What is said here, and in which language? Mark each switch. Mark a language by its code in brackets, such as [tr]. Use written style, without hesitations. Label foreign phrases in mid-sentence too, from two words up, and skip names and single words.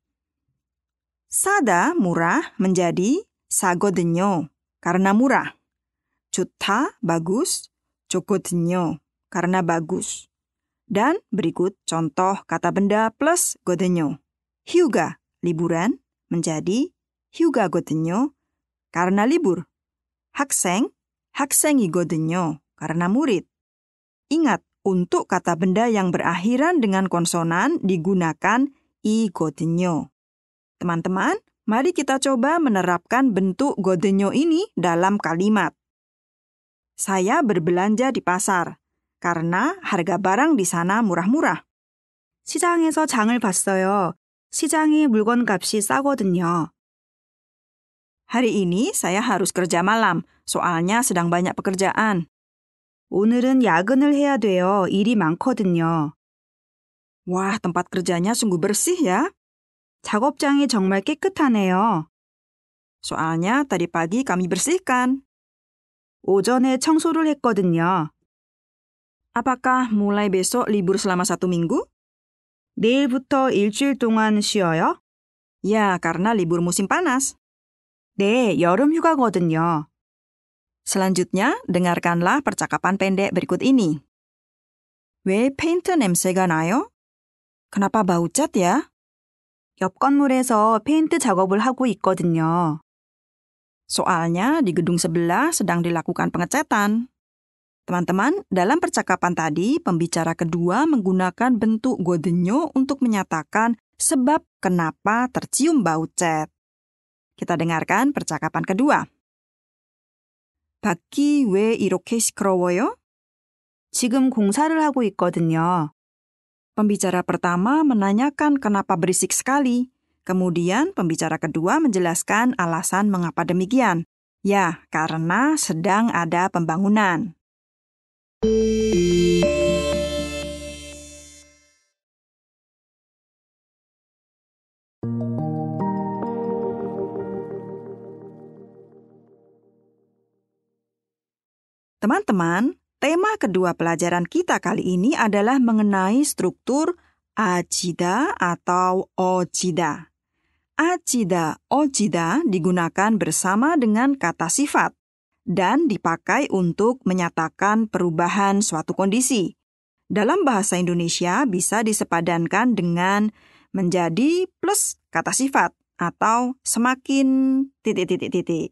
[id] 싸다 murah menjadi 싸거든요 karena murah. 좋다 bagus, 좋거든요 karena bagus. Dan berikut contoh kata benda plus 거든요. 휴가 liburan menjadi 휴가거든요 karena libur. [ko] 학생, 학생이거든요 [id] karena murid. Ingat, untuk kata benda yang berakhiran dengan konsonan digunakan 이거든요. Teman-teman, mari kita coba menerapkan bentuk 거든요 ini dalam kalimat. Saya berbelanja di pasar karena harga barang di sana murah-murah. [ko] 시장에서 장을 봤어요. 시장의 물건값이 싸거든요. [id] Hari ini saya harus kerja malam, soalnya sedang banyak pekerjaan. [ko] 오늘은 야근을 해야 돼요. 일이 많거든요. [id] Wah, tempat kerjanya sungguh bersih ya. [ko] 작업장이 정말 깨끗하네요. [id] Soalnya tadi pagi kami bersihkan. [ko] 오전에 청소를 했거든요. [id] Apakah mulai besok libur selama 1 minggu? [ko] 내일부터 일주일 동안 쉬어요? [id] Ya, karena libur musim panas. [ko] 네, 여름 휴가거든요. [id] Selanjutnya, dengarkanlah percakapan pendek berikut ini. [ko] 왜 페인트 냄새가 나요? [id] Kenapa bau cat ya? [ko] 옆 건물에서 페인트 작업을 하고 있거든요. [id] Soalnya di gedung sebelah sedang dilakukan pengecatan. Teman-teman, dalam percakapan tadi, pembicara kedua menggunakan bentuk 거든요 untuk menyatakan sebab kenapa tercium bau cat. Kita dengarkan percakapan kedua. [ko] 밖이 왜 이렇게 시끄러워요? 지금 공사를 하고 있거든요. [id] Pembicara pertama menanyakan kenapa berisik sekali. Kemudian pembicara kedua menjelaskan alasan mengapa demikian. Ya, karena sedang ada pembangunan. Teman-teman, tema kedua pelajaran kita kali ini adalah mengenai struktur 아치다 atau 어치다. [ko] 아치다, 어치다 [id] digunakan bersama dengan kata sifat dan dipakai untuk menyatakan perubahan suatu kondisi. Dalam bahasa Indonesia bisa disepadankan dengan menjadi plus kata sifat atau semakin titik-titik-titik.